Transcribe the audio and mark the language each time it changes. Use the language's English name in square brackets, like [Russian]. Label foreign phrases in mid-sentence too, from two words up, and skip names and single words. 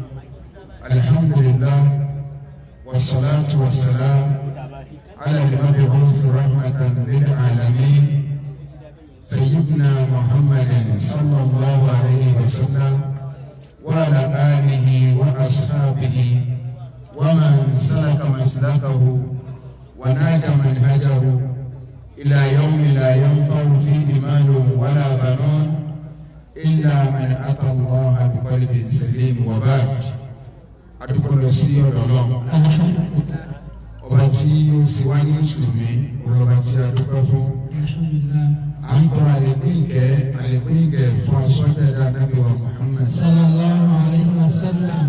[Arabic] الحمد لله والصلاة والسلام على المبعوث رحمة للعالمين سيدنا محمد صلى الله عليه وسلم وعلى آله وأصحابه ومن سلك مسلكه ونهج منهجه إلى يوم لا ينفع فيه مال ولا بنون إلا من أتى الله بقلب سليم. [Yoruba] وبعد adúpẹ́ lọ sí ọ̀dọ̀ náà ọba tí ó sì wá ní mùsùlùmí ọba tí a dúpẹ́ fún à ń tọrọ àlékún ìkẹ́ fún aṣọ́jà ẹ̀dá Ànábì wa Muhammad [Arabic] صلى الله عليه وسلم.